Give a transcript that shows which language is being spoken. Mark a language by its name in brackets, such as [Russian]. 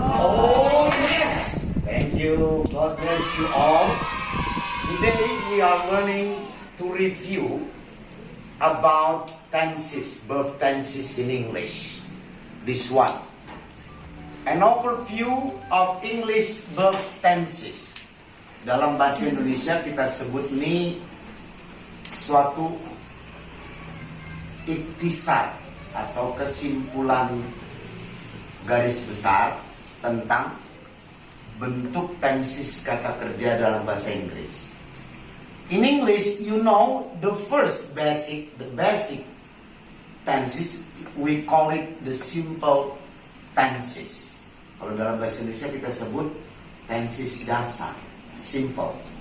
[English] Oh, yes. Thank you. God bless you all. Today we are learning to review about tenses, verb tenses in English. This one. An overview of English verb tenses. [Indonesian] Dalam bahasa Indonesia kita sebut ini suatu iktisar atau kesimpulan garis besar tentang bentuk tenses kata kerja dalam bahasa Inggris. [English] In English, you know the basic tenses, we call it the simple tenses. [Indonesian] Kalau dalam bahasa Indonesia kita sebut tenses dasar, simple.